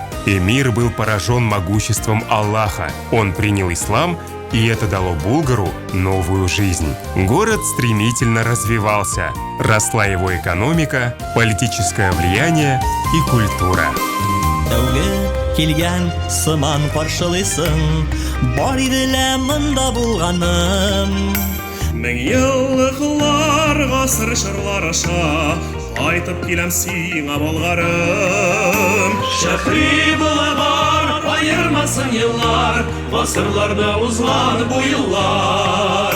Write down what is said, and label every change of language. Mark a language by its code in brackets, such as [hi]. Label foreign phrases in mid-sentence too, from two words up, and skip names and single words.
[ru] Эмир был поражен могуществом Аллаха. Он принял ислам, и это дало Булгару новую жизнь. Город стремительно развивался. Росла его экономика, политическое влияние и культура. [tt] Келген сыман каршылыйсың, бар иделә монда булганым. Мең еллыклар гасыр чырлар аша, кайтып киләм сиңа Болгарым. Шәһри булгар, аермасын еллар, гасырларда узган бу еллар.